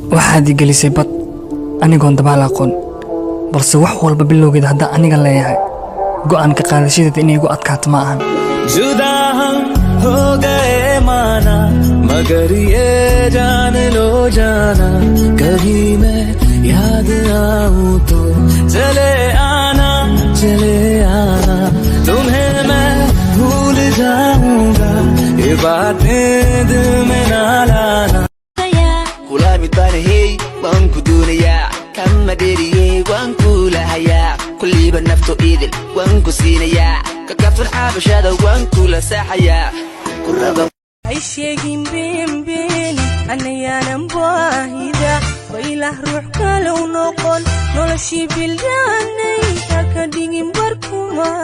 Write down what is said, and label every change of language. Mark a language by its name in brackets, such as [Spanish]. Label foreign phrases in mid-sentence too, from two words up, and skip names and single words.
[Somali] waxaad i gelisay bad anigoon dabaal aqoon balse wax walba bilowgeeda haddaan aniga leeyahay go'aan ka qaadashadeeda inay igu adkaato ma ahan [Hindi] जुदा हम हो गए माना मगर ये जान लो जाना कभी मैं याद आऊं तो चले आना तुम्हें मैं भूल जाऊंगा ये बातें दिल में ना लाना [Somali] kula mid baan hey waan ku doonayaa kama dheeriyey waan kula hayaa kulliba nafto idil waan ku siinayaa ka kafir xabashada waan kula saaxayaa kuraba ay sheegin been anayaanan baahida waylah ruux kale u noqon noloshii bildaanay ka dhigin barkuma